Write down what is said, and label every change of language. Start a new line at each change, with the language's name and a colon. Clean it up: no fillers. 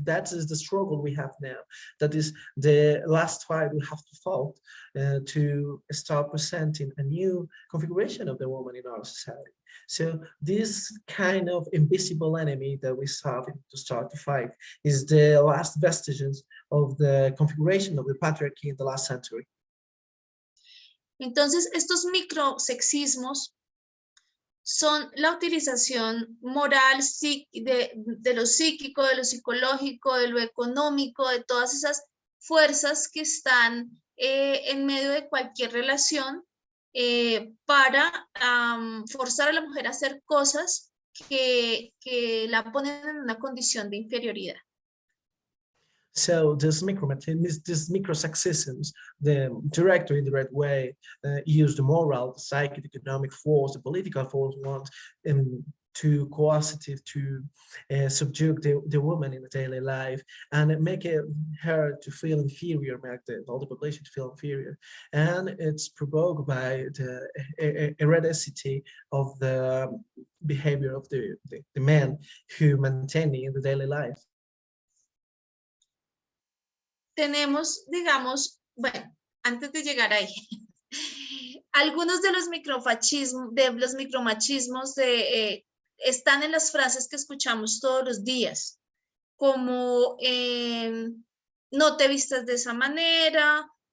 English: That is the struggle we have now. That is the last fight we have to fight to start presenting a new configuration of the woman in our society. So this kind of invisible enemy that we have to start to fight is the last vestiges of the configuration of the patriarchy in the last century.
Spanish: Entonces, estos microsexismos son la utilización moral de lo psíquico, de lo psicológico, de lo económico, de todas esas fuerzas que están en medio de cualquier relación para forzar a la mujer a hacer cosas que la ponen en una condición de inferioridad.
English: So this micro-sexisms, the direct or indirect way, use the moral, the psychic, economic force, the political force want to coercive to subjugate the woman in the daily life and make her to feel inferior, make all the population to feel inferior. And it's provoked by the heredity of the behavior of the men who maintain in the daily life.
Spanish: Tenemos, digamos, bueno, antes de llegar ahí, algunos de los micromachismos están en las frases que escuchamos todos los días, como no te vistas de esa manera,